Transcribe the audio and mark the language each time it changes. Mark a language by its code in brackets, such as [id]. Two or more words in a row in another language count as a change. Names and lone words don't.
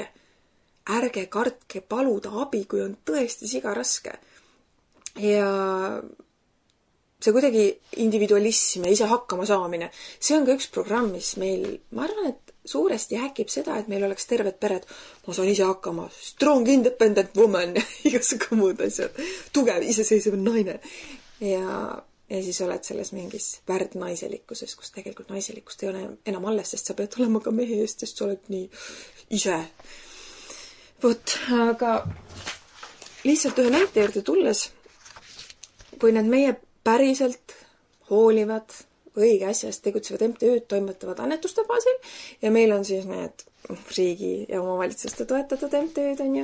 [et] Ärge kartke paluda abi, kui on tõesti siga raske. Ja see kuidagi individualism ja ise hakkama saamine. See on ka üks programm, mis meil, ma arvan, et suuresti häkib seda, et meil oleks terved pered. Ma saan ise hakkama. [en] Strong independent woman [et] ja igasugu muud asjad. Tugev, iseseisev naine. Ja siis oled selles mingis värdnaiselikkuses, kus tegelikult naiselikkust ei ole enam alles, sest sa pead olema ka mehe eest, sest sa oled nii ise. Aga lihtsalt ühe näite juurde tulles, kui need meie päriselt hoolivad õige asjast tegutsevad MTÜ-d toimetavad annetuste baasil ja meil on siis need riigi ja omavalitsuste toetatud MTÜ-d on ju.